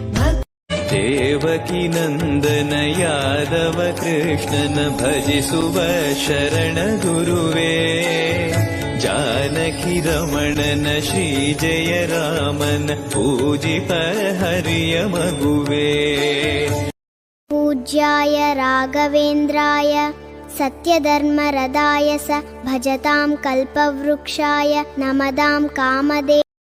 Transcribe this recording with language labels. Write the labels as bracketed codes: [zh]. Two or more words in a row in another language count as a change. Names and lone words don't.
[kn] ದೇವಕಿ ನಂದನ ಯಾದವ ಕೃಷ್ಣನ ಭಜಿಸುವ ಶರಣ ಗುರುವೇ ಜಾನಕಿ ರಮಣನ ಶ್ರೀ ಜಯ ರಾಮನ ಪೂಜಿಪ ಹರಿಯ ಮಗುವೇ [sa] पूज्याय राघवेन्द्राय सत्यधर्मरताय स भजतां कल्पवृक्षाय नमतां कामधेनवे